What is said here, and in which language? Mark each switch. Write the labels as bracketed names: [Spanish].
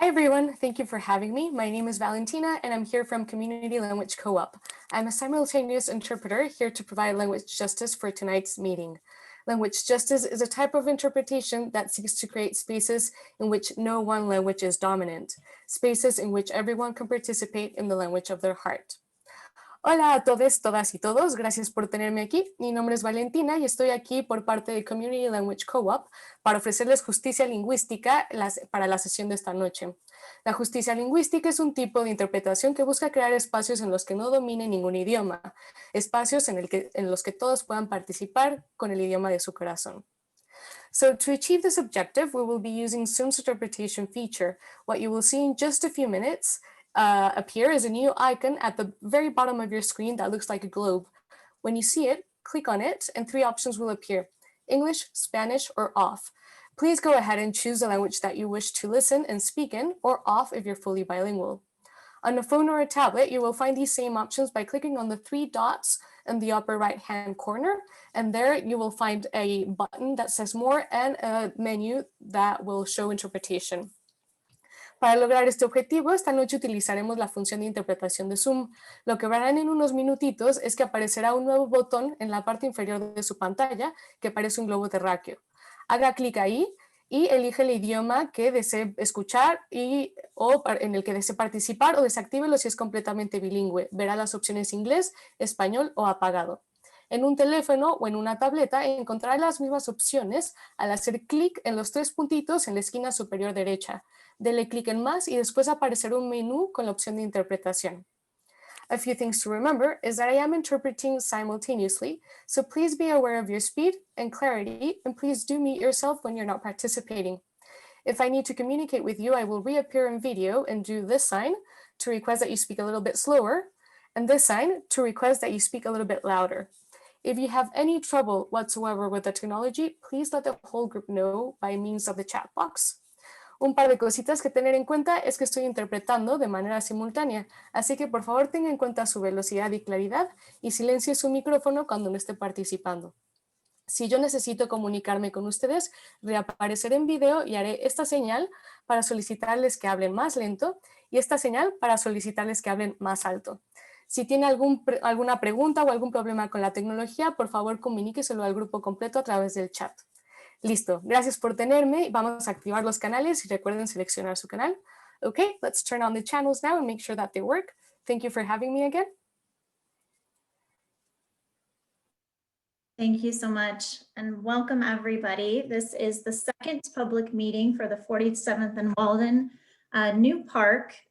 [English] everyone, thank you for having me. My name is Valentina and I'm here from Community Language Co-op. I'm a simultaneous interpreter here to provide language justice for tonight's meeting. Language justice is a type of interpretation that seeks to create spaces in which no one language is dominant, spaces in which everyone can participate in the language of their heart. [Spanish] Hola a todos, todas y todos, gracias por tenerme aquí. Mi nombre es Valentina y estoy aquí por parte de Community Language Co-op para ofrecerles justicia lingüística para la sesión de esta noche. La justicia lingüística es un tipo de interpretación que busca crear espacios en los que no domine ningún idioma, espacios en los que todos puedan participar con el idioma de su corazón. [English] So to achieve this objective, we will be using Zoom's interpretation feature. What you will see in just a few minutes appear is a new icon at the very bottom of your screen that looks like a globe. When you see it, click on it and 3 options will appear: English, Spanish, or off. Please go ahead and choose the language that you wish to listen and speak in, or off if you're fully bilingual. On a phone or a tablet, you will find these same options by clicking on the 3 dots in the upper right-hand corner, and there you will find a button that says More and a menu that will show interpretation. [Spanish] Para lograr este objetivo, esta noche utilizaremos la función de interpretación de Zoom. Lo que verán en unos minutitos es que aparecerá un nuevo botón en la parte inferior de su pantalla que parece un globo terráqueo. Haga clic ahí y elige el idioma que desee escuchar o en el que desee participar, o desactívelo si es completamente bilingüe. Verá las opciones inglés, español o apagado. En un teléfono o en una tableta encontrará las mismas opciones al hacer clic en los 3 puntitos en la esquina superior derecha. Dele clic en más y después aparecerá un menú con la opción de interpretación. [English] A few things to remember is that I am interpreting simultaneously, so please be aware of your speed and clarity, and please do mute yourself when you're not participating. If I need to communicate with you, I will reappear in video and do this sign to request that you speak a little bit slower, and this sign to request that you speak a little bit louder. If you have any trouble whatsoever with the technology, please let the whole group know by means of the chat box. [Spanish] Un par de cositas que tener en cuenta es que estoy interpretando de manera simultánea, así que por favor tenga en cuenta su velocidad y claridad y silencie su micrófono cuando no esté participando. Si yo necesito comunicarme con ustedes, reapareceré en video y haré esta señal para solicitarles que hablen más lento y esta señal para solicitarles que hablen más alto. Si tiene alguna pregunta o algún problema con la tecnología, por favor comuníqueselo al grupo completo a través del chat. Listo, gracias por tenerme. Vamos a activar los canales y recuerden seleccionar su canal. [English] Okay, let's turn on the channels now and make sure that they work. Thank you for having me again. Thank you so much, and welcome everybody. This is the second public meeting for the 47th and Walden new park.